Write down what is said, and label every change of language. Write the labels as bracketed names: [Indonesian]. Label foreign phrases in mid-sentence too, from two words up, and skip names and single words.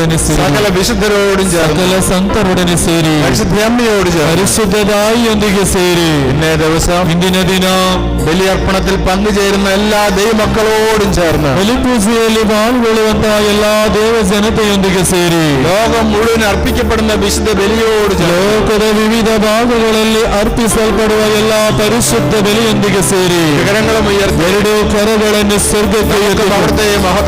[Malayalam] സകല വിശുദ്ധരോടും ചേർന്ന് [Kannada] സകല ಸಂತರೊಡನೆ ಸೇರಿ [Malayalam] പരിശുദ്ധ അമ്മയോട് ചേർന്ന് [Kannada] ಪರಿಶುದ್ಧ ತಾಯಿಯೊಂದಿಗೆ ಸೇರಿ [Malayalam] ഇന്നേ ദിവസം [Kannada] ಇಂದಿನ ದಿನ [Malayalam] ബലിയർപ്പണത്തിൽ പങ്കുചേരുന്ന എല്ലാ ദൈവമക്കളോടും ചേർന്ന് [Kannada] ಬಲಿಪೂಜೆಯಲ್ಲಿ ಪಾಲ್ಗೊಳ್ಳುವಂತಹ ಎಲ್ಲಾ ದೇವ ಜನತೆಯೊಂದಿಗೆ ಸೇರಿ [Malayalam] ലോകം മുഴുവൻ അർപ്പിക്കപ്പെടുന്ന വിശുദ്ധ ബലിയോട് ചേർന്ന് [Kannada] ಲೋಕದ ವಿವಿಧ ಭಾಗಗಳಲ್ಲಿ ಅರ್ಪಿಸಲ್ಪಡುವ ಎಲ್ಲಾ ಪರಿಶುದ್ಧ ಬಲಿಯೊಂದಿಗೆ ಸೇರಿ [Malayalam] കരങ്ങളും ഉയർത്തി [Kannada] ಎರಡು ಕರಗಳನ್ನು ಸ್ವರ್ಗಕ್ಕೆ ಎತ್ತಿ [Malayalam] അവിടുത്തെ മഹത്വം